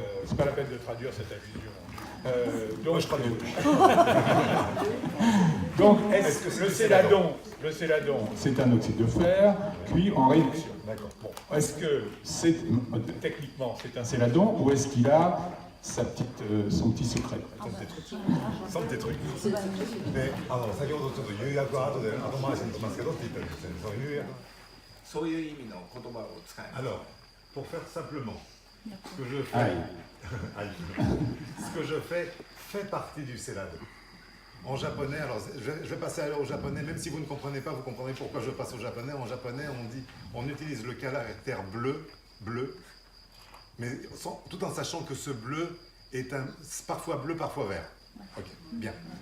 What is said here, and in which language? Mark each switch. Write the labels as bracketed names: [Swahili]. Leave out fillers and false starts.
[French] C'est pas la peine de traduire cette allusion. Donc, je traduis. Donc, est-ce que le céladon, c'est un oxyde de fer, cuit en réduction. D'accord. Bon. Est-ce que techniquement c'est un céladon ou est-ce qu'il a son petit secret. そんってtruc。 [Japanese] で、先ほどちょっと釉薬は後で後回しにしますけどって言ったんですよね。その釉薬。そういう意味の言葉を使います。 [French] Alors, pour faire simplement, ce que je fais, Aïe. ce que je fais fait partie du célado. En japonais, alors je vais passer alors au japonais, même si vous ne comprenez pas, vous comprenez pourquoi je passe au japonais. En japonais, on utilise le caractère bleu, mais tout en sachant que ce bleu est parfois bleu, parfois vert. Ok, bien.